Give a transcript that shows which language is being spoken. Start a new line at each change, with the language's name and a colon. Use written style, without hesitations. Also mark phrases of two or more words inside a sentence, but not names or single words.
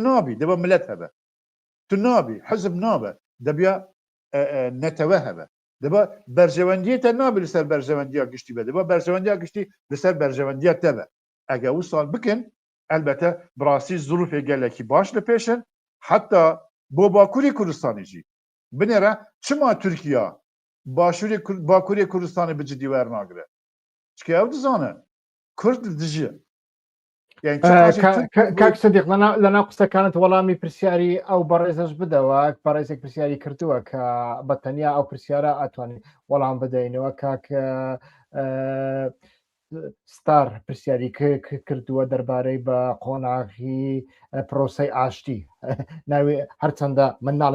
Kurdish: nabî dibe millet hebe tu nabî hizb nabe debiya netewê hebe dibe berjewendiyê te nabî li ser berjewendiya giştî be dibe berjewendiya giştî li ser berjewendiya te be eger wisa bikin elbette bi rastî zûlfê gelekî baş li pêşin heta bo Bakurê Kurdistanê jî binêre çima Tirkiya Başûrê Bakurê Kurdistanê bi cidî wernagire çikî ew dizane Kurd dijî yani
Central Kurdish: کاک سەدیق لەناو قسەکانت وەڵامی پرسیاری ئەو بەڕێزەش بدەوە بەڕێزێک پرسیاری کردووە کە بەتەنیا ئەو پرسیارە ئەتوانین وەڵام بدەینەوە کاک ستار پرسیاری کردووە دەربارەی بە قۆناغی پرۆسەی ئاشتی ناوێ هەرچەندە من ناڵێن